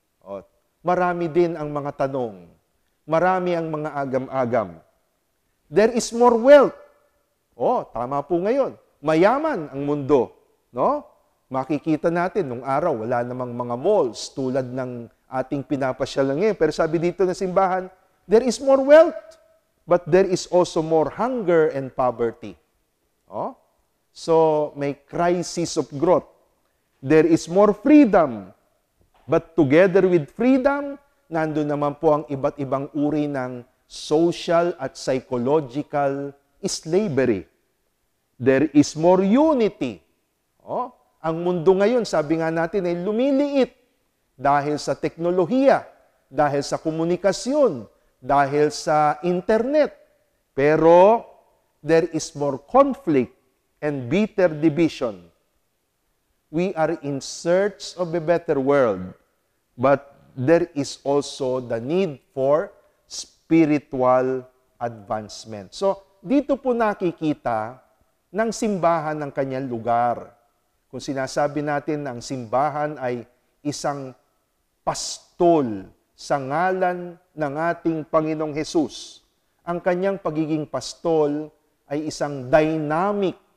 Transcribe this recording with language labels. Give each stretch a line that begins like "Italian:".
Filipino: O, marami din ang mga tanong. Marami ang mga agam-agam.
English: There is more wealth.
Filipino: O, tama po ngayon. Mayaman ang mundo. No? Makikita natin, nung araw, wala namang mga malls tulad ng ating pinapasyal ngayon. Pero sabi dito ng simbahan,
English: there is more wealth, but there is also more hunger and poverty. O? So, may crisis of growth. There is more freedom. But together with freedom,
Filipino: nandun naman po ang iba't ibang uri ng social at psychological slavery.
English: There is more unity.
Filipino: Oh, ang mundo ngayon, sabi nga natin, ay lumiliit dahil sa teknolohiya, dahil sa komunikasyon, dahil sa internet.
English: Pero there is more conflict and bitter division. We are in search of a better world, but there is also the need for spiritual advancement.
Filipino: So, dito po nakikita ng simbahan ng kanyang lugar. Kung sinasabi natin na ang simbahan ay isang pastol sa ngalan ng ating Panginoong Hesus, ang kanyang pagiging pastol ay isang dynamic,